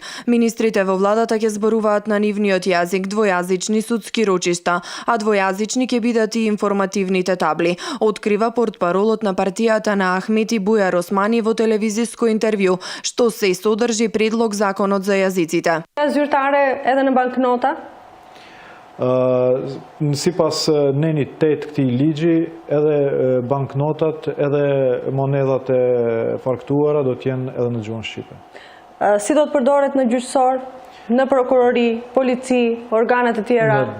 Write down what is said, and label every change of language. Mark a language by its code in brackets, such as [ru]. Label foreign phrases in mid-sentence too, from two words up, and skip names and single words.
[mk] Министрите во владата ќе зборуваат на нивниот јазик, двојазични судски рочишта, а двојазични ќе бидат и информативните табли, открива портпаролот на партијата на Ахмети Бујар Османи во телевизиско интервју, што се содржи предлог законот за јазиците. [sq] Zyrtare edhe në banknota? Sipas neni 8 këtij ligji, edhe banknotat, edhe monedhat e faktuara do të jenë edhe në gjuhën shqipe. Si do të përdoret në gjyqësor, në prokurori, polici, organet e tjera të